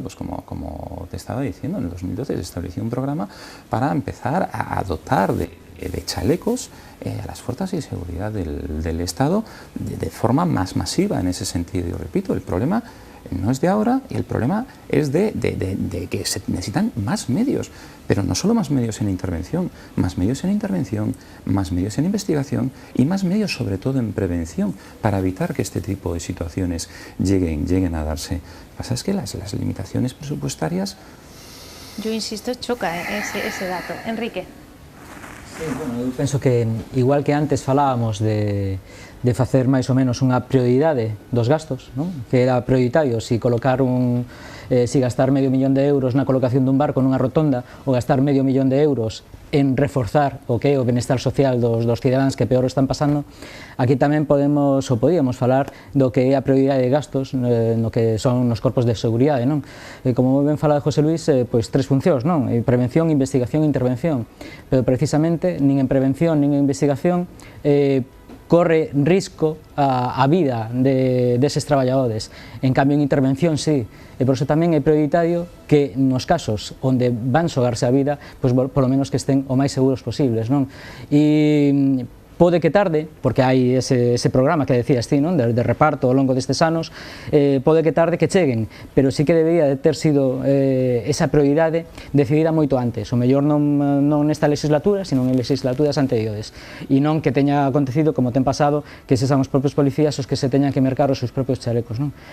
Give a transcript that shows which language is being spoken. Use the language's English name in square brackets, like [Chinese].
[Spanish] Pues como te estaba diciendo, en el 2012 se estableció un programa para empezar a dotar de chalecos a las fuerzas de seguridad del Estado de forma más masiva en ese sentido. Y repito, el problema no es de ahora, y el problema es de que se necesitan más medios, pero no solo más medios en intervención, más medios en intervención, más medios en investigación y más medios sobre todo en prevención para evitar que este tipo de situaciones lleguen a darse. Lo que pasa es que las limitaciones presupuestarias... Yo insisto, choca ese dato. Enrique. [Galician] Eu penso que, igual que antes falábamos de facer máis ou menos unha prioridade dos gastos, non? Que era prioritario si colocar si gastar medio millón de euros na colocación dun barco nunha rotonda ou gastar medio millón de euros en reforzar o que é o benestar social dos cidadáns que peor o están pasando. Aquí tamén podíamos falar do que é a prioridade de gastos no que son os corpos de seguridade, non? Como ben falado José Luis, pois tres funcións, non? Prevención, investigación e intervención, pero precisamente nin en prevención nin en investigación corre risco a vida deses traballadores. En cambio, en intervención, sí. E por iso tamén é prioritario que nos casos onde van xogarse a vida, pois polo menos que estén o máis seguros posibles, non? E pode que tarde, porque hai ese programa que decías ti, non? De reparto ao longo destes anos, pode que tarde que cheguen, pero sí que debería de ter sido esa prioridade decidida moito antes, o mellor non nesta legislatura, sino en legislaturas anteriores, e non que teña acontecido como ten pasado, que sexan os propios policías os que se teñan que mercar os seus propios chalecos, non?